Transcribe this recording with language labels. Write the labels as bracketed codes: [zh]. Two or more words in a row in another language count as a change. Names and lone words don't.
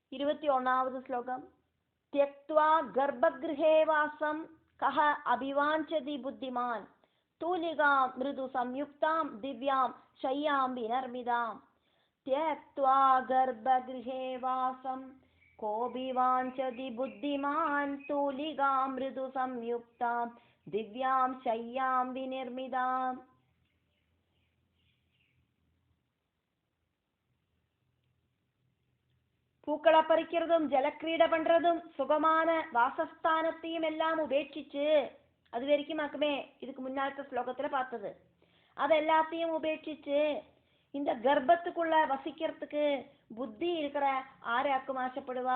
[ta] 21வது ஸ்லோகம். [sa] त्यक्त्वा गर्भगृहे वासं कः अभिवाञ्छति बुद्धिमान् तूलिकां मृदु संयुक्तां दिव्यां शय्यां विनर्मिदां. त्यक्त्वा गर्भगृहे वासं कोऽभिवाञ्छति बुद्धिमान् तूलिकां मृदु संयुक्तां दिव्यां शय्यां विनिर्मिदाम्. [ta] பூக்களை பறிக்கிறதும் ஜலக்கிரீடை பண்றதும் சுகமான வாசஸ்தானத்தையும் எல்லாம் உபேட்சிச்சு, அது வரைக்குமாக்குமே இதுக்கு முன்னாடி ஸ்லோகத்துல பார்த்தது, அது எல்லாத்தையும் உபேட்சிச்சு இந்த கர்ப்பத்துக்குள்ள வசிக்கிறதுக்கு புத்தி இருக்கிற ஆராக்கும் ஆசைப்படுவா.